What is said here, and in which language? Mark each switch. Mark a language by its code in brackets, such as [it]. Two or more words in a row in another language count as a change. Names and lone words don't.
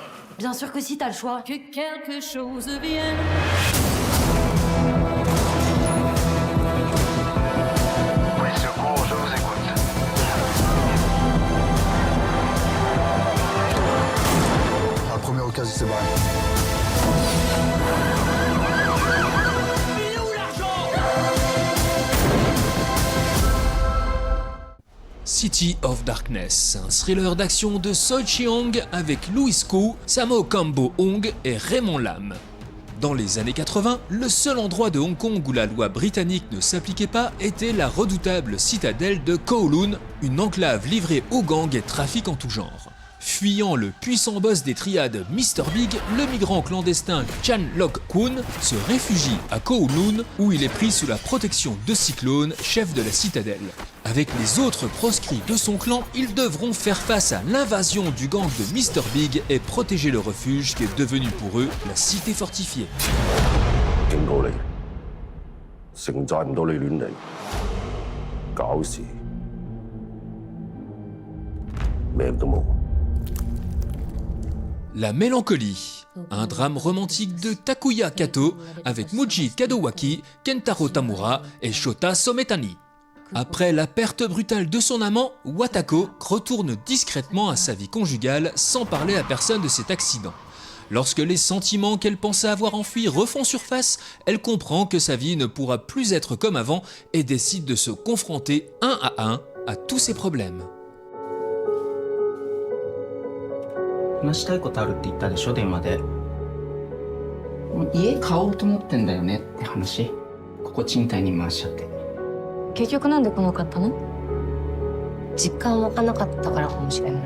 [fr] Bien sûr que si, t'as le choix. Que quelque chose vienne. Oui, secours, je vous écoute. La première occasion, c'est barré. City of Darkness, un thriller d'action de Seo Cheong avec Louis Koo, Sammo Kambo Hong et Raymond Lam. Dans les années 80, le seul endroit de Hong Kong où la loi britannique ne s'appliquait pas était la redoutable citadelle de Kowloon, une enclave livrée aux gangs et trafic en tout genre. Fuyant le puissant boss des triades Mr Big, le migrant clandestin Chan Lok Kwon se réfugie à Kowloon où il est pris sous la protection de Cyclone, chef de la citadelle. Avec les autres proscrits de son clan, ils devront faire face à l'invasion du gang de Mr Big et protéger le refuge qui est devenu pour eux la cité fortifiée. [yue] 警告你，承載唔到你亂嚟，搞事，命都冇。 [fr] La mélancolie, un drame romantique de Takuya Kato avec Muji Kadowaki, Kentaro Tamura et Shota Sometani. Après la perte brutale de son amant, Watako retourne discrètement à sa vie conjugale sans parler à personne de cet accident. Lorsque les sentiments qu'elle pensait avoir enfuis refont surface, elle comprend que sa vie ne pourra plus être comme avant et décide de se confronter un à tous ses problèmes. [ja] 話したいことあるって言ったでしょ電話で家買おうと思ってんだよねって話ここ賃貸に回しちゃって結局なんで来なかったの？実感湧かなかったからかもしれない。